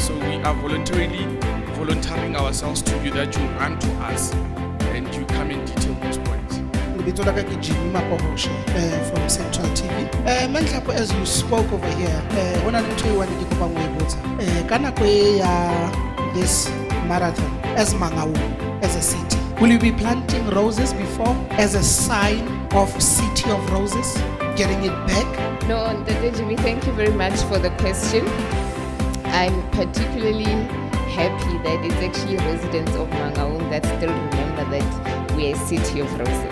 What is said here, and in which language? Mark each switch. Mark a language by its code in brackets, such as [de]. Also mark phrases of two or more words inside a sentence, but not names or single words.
[en] So we are volunteering ourselves to you, that you run to us and you come and detail those points. [st] Lebitso la ka ke Jimmy Mapohoshe [en] from Central TV. Manhlapo, as you spoke over here, [st] hona le ntho e one ke kopa mo e botsa. Ka nako e ya [en] this marathon as Mangaung, as a city, will you be planting roses before as a sign of City of Roses, getting it back? No, Ntate Jimmy, thank you very much for the question. I'm particularly happy that it's actually residents of Mangaung that still remember that we're a city of roses.